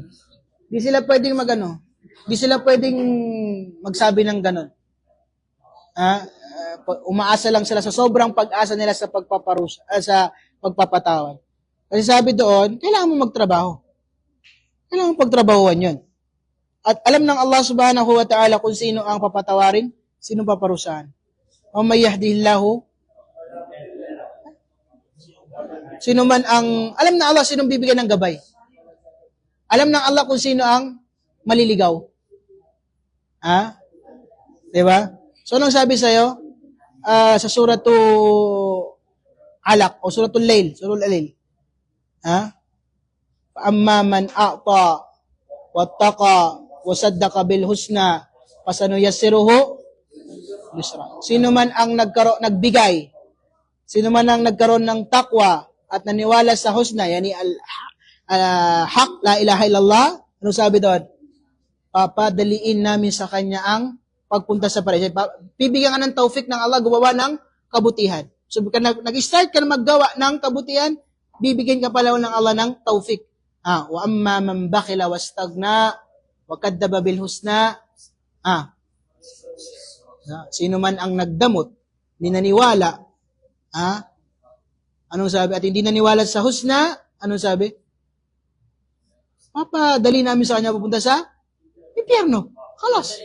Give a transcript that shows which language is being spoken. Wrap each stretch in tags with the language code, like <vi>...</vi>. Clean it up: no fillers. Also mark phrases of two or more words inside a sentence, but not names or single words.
<tl>Hindi sila pwedeng Hindi sila pwedeng magsabi ng ganon. Umaasa lang sila sa sobrang pag-asa nila sa sa pagpapatawad. Kasi sabi doon, kailangan mo magtrabaho. Kailangan mo pagtrabahuan yun. At alam ng</tl> <ar>الله سبحانه وتعالى</ar> <tl>kung sino ang papatawarin, sino paparusahan. O</tl> <ar>من يهده الله,</ar> <tl>sino man alam na Allah sinong bibigyan ng gabay. Alam ng Allah kung sino ang maliligaw. Diba? So, anong sabi sa'yo? Sa suratul Alaq o suratul Layl, suratul Layl.</tl> <ar>أما من أعطى واتقى وصدق بالحسنى فسنيسره يسرى.</ar> <tl>Sino man ang nagbigay, sino man ang nagkaroon ng takwa at naniwala sa husna, yani haq,</tl> <ar>لا إله إلا الله,</ar> <tl>ano sabi doon? Papadaliin namin sa kanya ang pagpunta sa paradise. Bibigyan ka ng taufik ng Allah gumawa ng kabutihan. So, nag-start ka na maggawa ng kabutihan, bibigyan ka pala ng Allah ng taufik.</tl> <ar>وأما من بخل واستغنى وكذب بالحسنى.</ar> <tl>Sino man ang nagdamot, hindi naniwala, anong sabi? At hindi naniwala sa husna, anong sabi? Papadali namin sa kanya pupunta sa impyerno. Kalas.</tl>